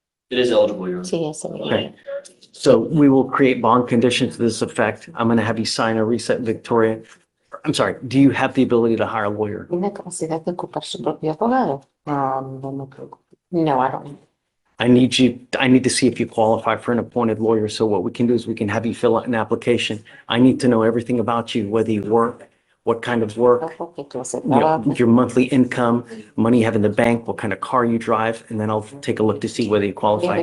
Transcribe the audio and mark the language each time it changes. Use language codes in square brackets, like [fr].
[en] It is eligible, Your Honor. [es] Sí, ese. [en] Okay. So we will create bond conditions to this effect. I'm going to have you sign a reset, Victoria. I'm sorry, do you have the ability to hire a lawyer? [es] ¿Tiene capacidad de ocupar su propio abogado? No me preocupo. No, I don't. [en] I need to see if you qualify for an appointed lawyer. So what we can do is we can have you fill out an application. I need to know everything about you, whether you work, what kind of work, [es] Porque tú haces [en] you know, [es] trabajo. [en] your monthly income, money you have in the bank, what kind of car you drive, and then I'll take a look to see whether you qualify.